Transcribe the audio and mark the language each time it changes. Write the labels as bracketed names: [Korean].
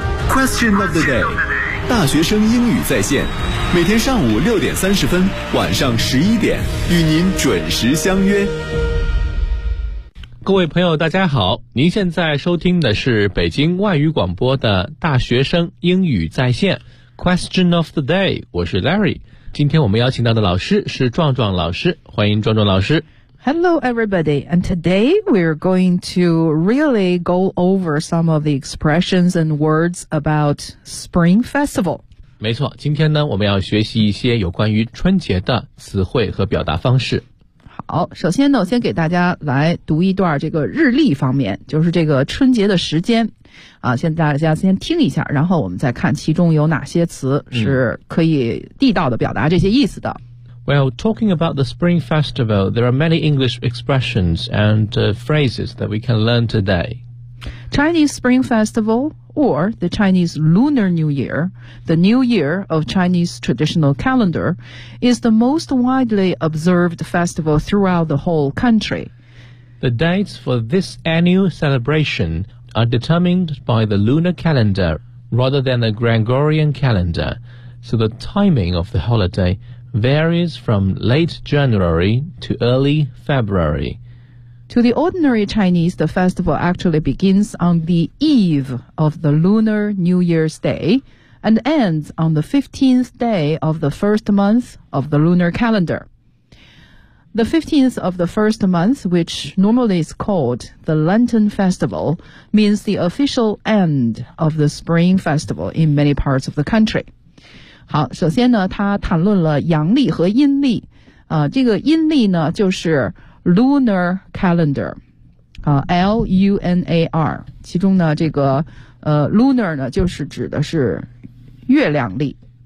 [English] Question of the day， [Chinese] 大学生英语在线，每天上午6:30，晚上11:00，与您准时相约。各位朋友大家好，您现在收听的是北京外语广播的大学生英语在线 [English] Question of the day， [Chinese] 我是 Larry。今天我们邀请到的老师是壮壮老师，欢迎壮壮老师。 [English] Hello everybody, and today we're going to really go over some of the expressions and words about Spring Festival。 [Chinese] 没错，今天呢我们要学习一些有关于春节的词汇和表达方式。好，首先呢我先给大家来读一段这个日历方面，就是这个春节的时间啊，先大家先听一下，然后我们再看其中有哪些词是可以地道的表达这些意思的。 [English] Well, talking about the Spring Festival, there are many English expressions and phrases that we can learn today. Chinese Spring Festival, or the Chinese Lunar New Year, the New Year of Chinese traditional calendar, is the most widely observed festival throughout the whole country. The dates for this annual celebration are determined by the lunar calendar rather than the Gregorian calendar, so the timing of the holiday varies from late January to early February. To the ordinary Chinese, the festival actually begins on the eve of the Lunar New Year's Day and ends on the 15th day of the first month of the lunar calendar. The 15th of the first month, which normally is called the Lenten Festival, means the official end of the Spring Festival in many parts of the country. [Chinese] 好，首先呢，他谈论了阳历和阴历。这个阴历呢，就是Lunar Calendar, L-U-N-A-R, 其中呢这个Lunar 呢就是指的是月亮历。